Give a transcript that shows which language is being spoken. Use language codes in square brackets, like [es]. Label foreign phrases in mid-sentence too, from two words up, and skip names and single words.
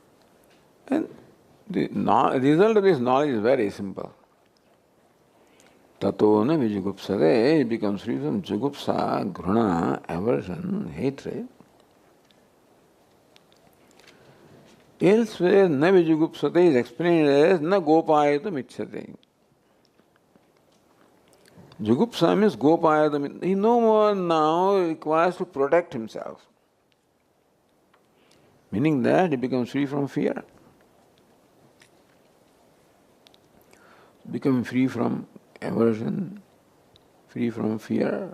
[en] And the result of this knowledge is very simple. [sa] Tato na vijugupsade, [en] it becomes free from [sa] jugupsa, gruna, [en] aversion, hatred. [sa] Elsewhere, na vijugupsade [en] is explained as [sa] na gopayatam icchate. [en] Jugupsa means gopayatam. He no more now requires to protect himself. Meaning that he becomes free from fear. Becoming free from aversion, free from fear.